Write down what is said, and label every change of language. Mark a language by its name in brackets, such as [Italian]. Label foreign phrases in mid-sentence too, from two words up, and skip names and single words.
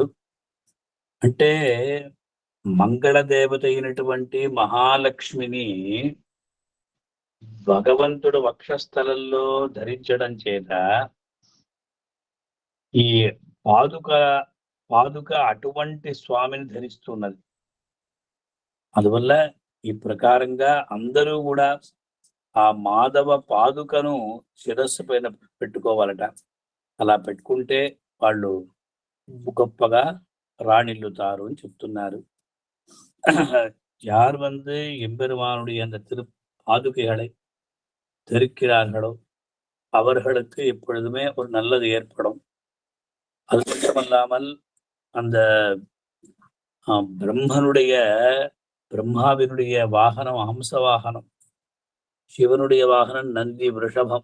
[Telugu] అంటే మంగళ దేవత అయినటువంటి మహాలక్ష్మిని భగవంతుడు వక్షస్థలంలో ధరించడం చేత ఈ పాదుక అటువంటి స్వామిని ధరిస్తున్నది. అందువల్ల ఈ ప్రకారంగా అందరూ కూడా ఆ మాధవ పాదుకను శిరస్సు పైన పెట్టుకోవాలట. అలా పెట్టుకుంటే వాళ్ళు గొప్పగా ராணில்லுతారు అని చెప్తున్నారు. [Tamil] யார் எம்பெருமானுடைய அந்த திரு பாதுகைகளை தரிக்கிறார்களோ அவர்களுக்கு எப்பொழுதுமே ஒரு நல்லது ஏற்படும். அது மட்டுமல்லாமல் அந்த பிரம்மாவினுடைய வாகனம் ஹம்ச வாகனம், சிவனுடைய வாகனம் நந்தி விருஷபம்.